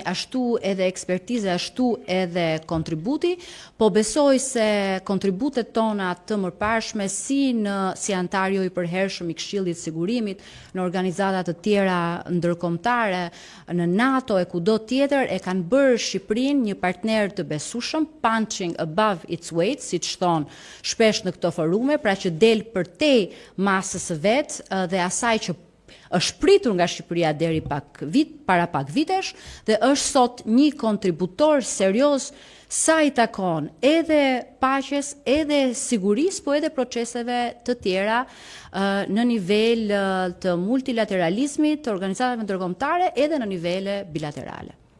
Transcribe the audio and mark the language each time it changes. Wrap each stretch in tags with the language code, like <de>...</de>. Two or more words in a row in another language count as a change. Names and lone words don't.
<sq>ashtu edhe ekspertize, ashtu edhe kontributi, po besoj se kontributet tona të mëparshme si antarjo i përhershëm i Këshillit të Sigurimit, në organizata të tjera ndërkombëtare, në NATO e kudo tjetër e kanë bërë Shqipërinë një partner të besueshëm,</sq> <en>punching above its weight,</en> <sq>siç thon shpesh në këto forume, pra që del përtej masës së vet dhe asaj që është pritur nga Shqipëria deri para pak vitesh dhe është sot një kontributor serioz sa i takon edhe paqes, edhe sigurisë, po edhe proceseve të tjera në nivel të multilateralizmit, të organizatave ndërkombëtare, edhe në nivele bilaterale.</sq>